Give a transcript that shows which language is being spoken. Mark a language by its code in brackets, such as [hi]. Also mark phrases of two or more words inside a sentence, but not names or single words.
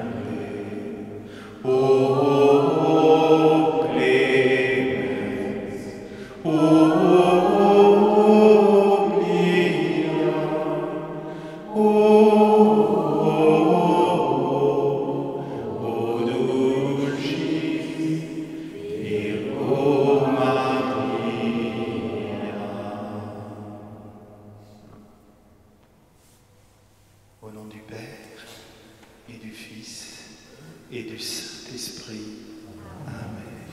[la] O clemens, o Gloria, o dulcis Virgo Maria. [fr] Au nom du Père et du Fils et du Saint-Esprit. Amen.